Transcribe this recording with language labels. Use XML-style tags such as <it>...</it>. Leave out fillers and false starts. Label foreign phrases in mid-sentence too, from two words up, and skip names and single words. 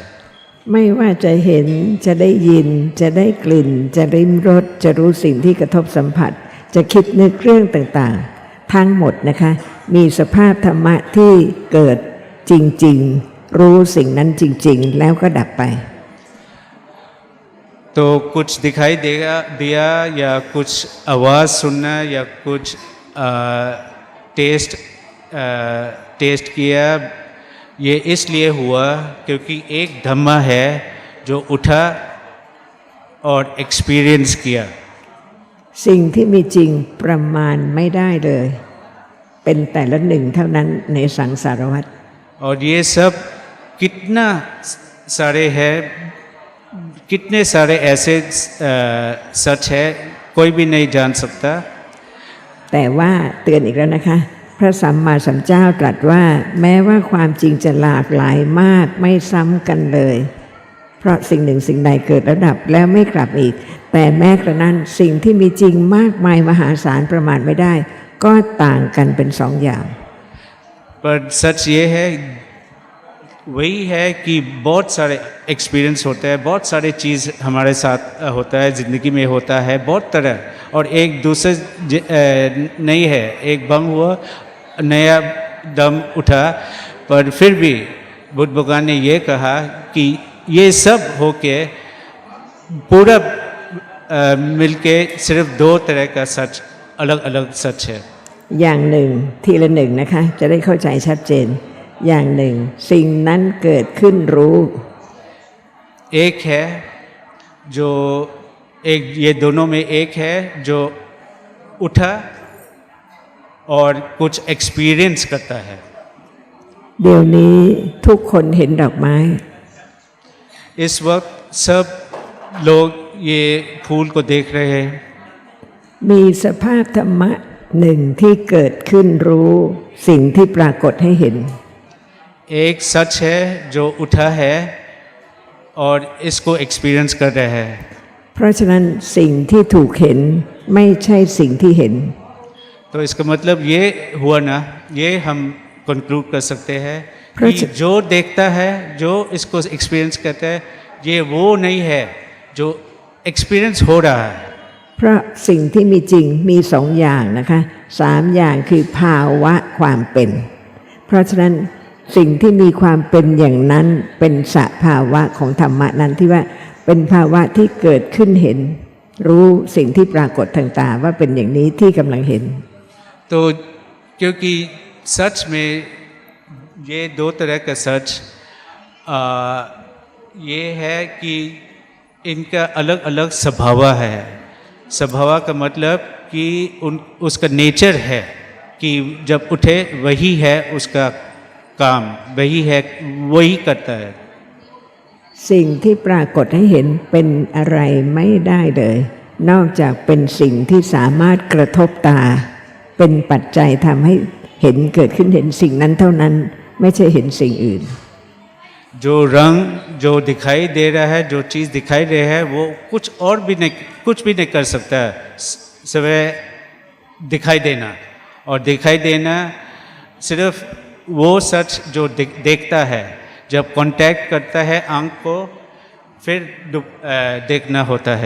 <th>ไม่ว่าจะเห็นจะได้ยินจะได้กลิ่น จะริมรสจะรู้สิ่งที่กระทบสัมผัส จะคิดนึกเรื่องต่างๆ ทั้งหมดนะคะ มีสภาพธรรมะที่เกิดจริงๆ รู้สิ่งนั้นจริงๆ แล้วก็ดับไป</th> <hi>तो कुछ दिखाई दिया या कुछ आवाज़ सुनना या कुछ टेस्ट किया, ये इसलिए हुआ क्योंकि एक धम्मा है जो उठा और एक्सपीरियंस किया।</hi> <th>สิ่งที่มีจริงประมาณไม่ได้เลยเป็นแต่ละหนึ่งเท่านั้นในสังสารวัฏ</th> <hi>और ये सब कितना सारे है, कितने सारे ऐसे सच है कोई भी नहीं जान सकता।</hi> <th>แต่ว่าเตือนอีกแล้วนะคะ พระสัมมาสัมพุทธเจ้าตรัสว่าแม้ว่าความจริงจะหลากหลายมากไม่ซ้ำกันเลย เพราะสิ่งหนึ่งสิ่งใดเกิดระดับแล้วไม่กลับอีก แต่แม้กระนั้นสิ่งที่มีจริงมากมายมหาศาลประมาณไม่ได้ ก็ต่างกันเป็นสองอย่าง</th> <hi>पर सच ये है, वही है कि बहुत सारे एक्सपीरियंस होते हैं, बहुत सारे चीज़ हमारे साथ होता है, ज़िंदगी में होता है बहुत तरह, और एक दूसरे नहीं है। एक बम हुआ, नया दम उठा, पर फिर भी बुद्ध भगवान ने ये कहा कि ये सब होके पूरा मिलके सिर्फ दो तरह का सच, अलग अलग सच है।</hi> <th>อย่างหนึ่งทีละหนึ่งนะคะจะได้เข้าใจชัดเจน อย่างหนึ่งสิ่งนั้นเกิดขึ้นรู้</th> <hi>एक है जो एक, ये दोनों में एक है जो उठा और कुछ एक्सपीरियंस करता है।</hi> <th>เดี๋ยวนี้ทุกคนเห็นดอกไม้</th> <hi>इस वक्त सब लोग ये फूल को देख रहे हैं।</hi> <th>มีสภาพธรรมะหนึ่งที่เกิดขึ้นรู้สิ่งที่ปรากฏให้เห็น</th> <hi>एक सच है जो उठा है और इसको एक्सपीरियंस कर रहे हैं।</hi> <th>เพราะฉะนั้นสิ่งที่ถูกเห็นไม่ใช่สิ่งที่เห็น</th> <hi>तो इसका मतलब ये हुआ ना, ये हम कंक्लूड कर सकते हैं कि प्रच- जो देखता है, जो इसको एक्सपीरियंस करता है, ये वो नहीं है जो एक्सपीरियंस हो रहा है।</hi> <th>เพราะสิ่งที่มีจริงมีสองอย่างนะคะสามอย่างคือภาวะความเป็น เพราะฉะนั้นสิ่งที่มีความเป็นอย่างนั้นเป็นสภาวะของธรรมะนั้นที่ว่าเป็นภาวะที่เกิดขึ้นเห็น รู้สิ่งที่ปรากฏทางตาว่าเป็นอย่างนี้ที่กำลังเห็น</th> <hi>तो क्योंकि सच में ये दो तरह का सच ये है कि इनका अलग अलग स्वभाव है। स्वभाव का मतलब कि उसका नेचर है कि जब उठे वही है उसका काम, वही है, वही करता है।</hi> <th>สิ่งที่ปรากฏให้เห็นเป็นอะไรไม่ได้เลย นอกจากเป็นสิ่งที่สามารถกระทบตา เป็นปัจจัยทำให้เห็นเกิดขึ้นเห็นสิ่งนั้นเท่านั้นไม่ใช่เห็นสิ่งอื่น</th> <hi>जो रंग जो दिखाई दे रहा है, जो चीज़ दिखाई दे रहा है, वो कुछ और भी नहीं, कुछ भी नहीं कर सकता है, सिवाय दिखाई देना। और दिखाई देना सिर्फ वो सच जो देखता है, जब कांटेक्ट करता है आंख को, फिर देखना होता है।</hi>